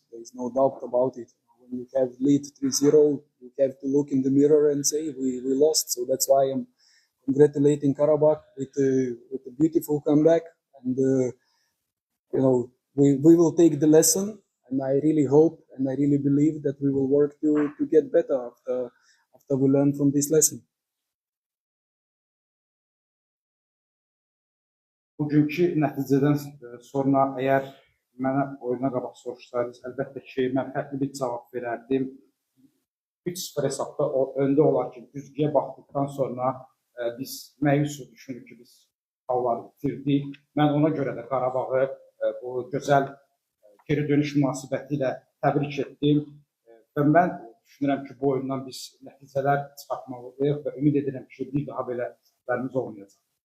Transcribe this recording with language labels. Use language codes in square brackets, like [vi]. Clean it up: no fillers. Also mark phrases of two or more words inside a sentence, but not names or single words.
[en] There is no doubt about it. When you have lead 3-0, you have to look in the mirror and say we lost. So that's why I'm congratulating Karabakh with a beautiful comeback. And we will take the lesson, and I really hope and I really believe that we will work to get better after we learn from this lesson. [az] Bugünkü nəticədən sonra əgər mənə oyuna qabaq soruşsaydınız, əlbəttə ki, mən fərqli bir cavab verərdim. 3-0 hesabda öndə olarkən güzgüyə baxdıqdan sonra biz məyus düşünürük ki, biz halları bitirdik. Mən ona görə də Qarabağı bu gözəl geri dönüş münasibəti ilə təbrik etdim və mən düşünürəm ki, bu oyundan biz nəticələr çıxartmalıyıq və ümid edirəm ki, bir daha belə səhvlərimiz olmayacaq.